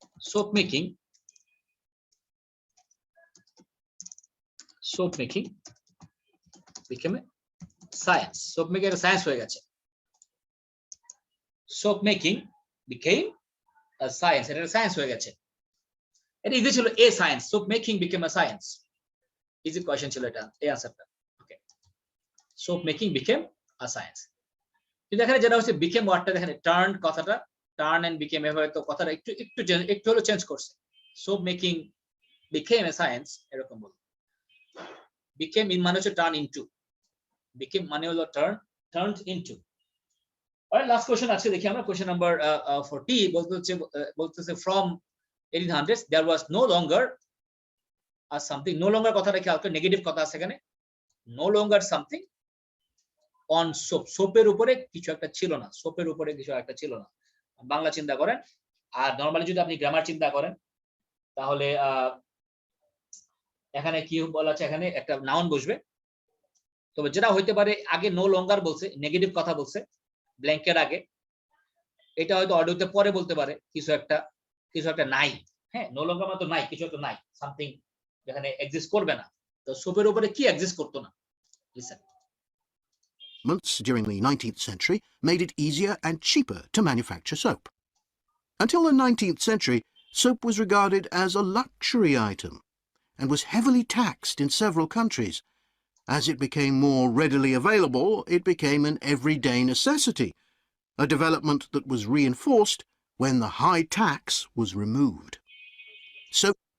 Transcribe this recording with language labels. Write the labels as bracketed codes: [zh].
[en] Soap making became a science. Soap making a science [bn] হয়ে গেছে। [en] Soap making became a science. [bn] এটা science হয়ে গেছে। এটা ইজি ছিল, a science. [en] Soap making became a science. [bn] Easy question ছিল এটা, এই আনসারটা। ওকে, soap making [en] became a science. [bn] কিন্তু এখানে যেটা হচ্ছে became ওয়ার্ডটা দেখেন, টার্ন কথাটা, টার্ন এন্ড became এভাবে তো কথাটা একটু হলো চেঞ্জ করছে। Soap making [en] became a science [bn] এরকম বল। became ইন মানে হচ্ছে টার্ন ইনটু, became মানে হলো [en] turned into. Alright, last question [bn] আছে, দেখি আমরা কোশ্চেন নাম্বার 40 বলতেছে [en] from 1800s there was no longer a something. [bn] no longer কথাটা খেয়াল করে, নেগেটিভ কথা আছে এখানে, [en] no longer something on soap. [bn] সোপের উপরে কিছু একটা ছিল না, সোপের উপরে কিছু একটা ছিল না। বাংলা চিন্তা করেন, আর নরমালি যদি আপনি গ্রামার চিন্তা করেন, তাহলে এখানে কি বলা আছে, এখানে একটা নাউন বসবে। তবে যেটা হইতে পারে, আগে নো লঙ্গার বলছে, নেগেটিভ কথা বলছে ব্ল্যাঙ্কের আগে, এটা হয়তো অডিওতে পরে বলতে পারে কিছু একটা নাই, হ্যাঁ, নো লঙ্গার মানে তো নাই, কিছু একটা নাই, সামথিং যেখানে এক্সিস্ট করবে না। তো সোপের উপরে কি এক্সিস্ট করতো না? Listen. [en] During the 19th century made it easier and cheaper to manufacture soap. Until the 19th century, soap was regarded as a luxury item and was heavily taxed in several countries. As it became more readily available, it became an everyday necessity, a development that was reinforced when the high tax was removed. So